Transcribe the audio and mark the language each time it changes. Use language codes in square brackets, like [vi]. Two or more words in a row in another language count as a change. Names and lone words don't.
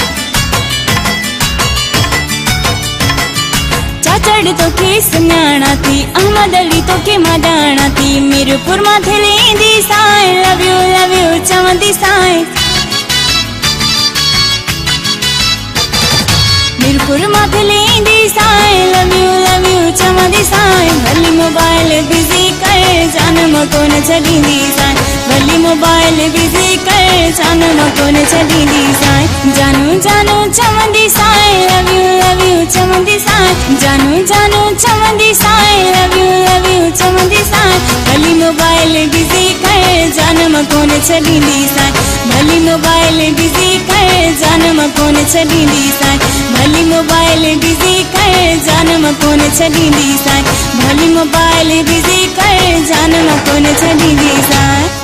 [sd] चाचड़ तो के सुञाणा थी, अहमद अली तो के मां ॼाणा थी। मीरपुर मां थींदी साए [en] love you [sd] चवंदी साए। मीरपुर मां थींदी साए [en] love you [sd] चवंदी साए। भली मोबाइल बिजी कर जानम कोन छॾींदी साए। भली मोबाइल बिजी कर जानम कोन छॾींदी साए। जानू जानू चवंदी साए [en] love you [sd] चवंदी साए। जानू जानू चवंदी साए [en] love you [sd] चवंदी साए। भली मोबाइल बिजी कर जानम कोन छॾींदी साए। भली मोबाइल बिजी कर जानम कोन छॾींदी साए। भली मोबाइल बिजी कर जानम कोन छॾींदी साए। भली मोबाइल बिजी कर जानम कोन छॾींदी साए।